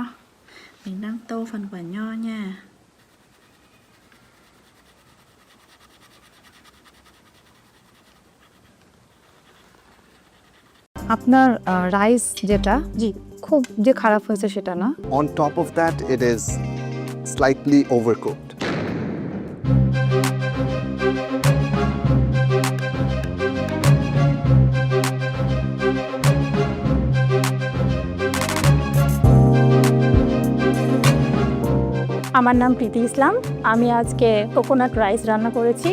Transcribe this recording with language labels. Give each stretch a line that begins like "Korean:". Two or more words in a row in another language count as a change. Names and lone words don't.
Vietnamese: Mình đang tô phần quả nho nha.
Bangla: আপনার রাইস যেটা জি খুব যে খারাপ হয়েছে সেটা না
English: On top of that, it is slightly overcooked.
Bangla: আমার নাম প্রীতি ইসলাম। আমি আজকে কোকোনাট রাইস রান্না করেছি।